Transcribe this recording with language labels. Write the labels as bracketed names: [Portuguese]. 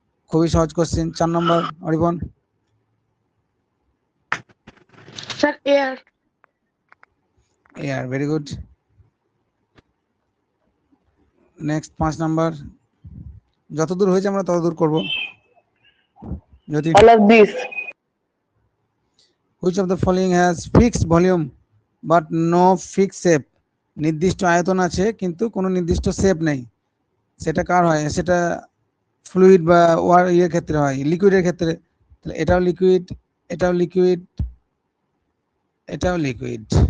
[Bangla] খুবই সহজ কোশ্চেন। 4 নম্বর অরিপন। [English] Sir, air. Air, very good. [Bangla] Next 5 নম্বর, যতদূর হয়েছে আমরা ততদূর করব। যদি [English] All of these. which of the following has fixed volume but no fixed shape? [Bangla] নির্দিষ্ট আয়তন আছে কিন্তু কোনো নির্দিষ্ট শেপ নেই, সেটা কার হয়? সেটা ফ্লুইড বা ইয়ের ক্ষেত্রে হয়, লিকুইডের ক্ষেত্রে। তাহলে এটাও লিকুইড, এটাও লিকুইড, এটাও লিকুইড।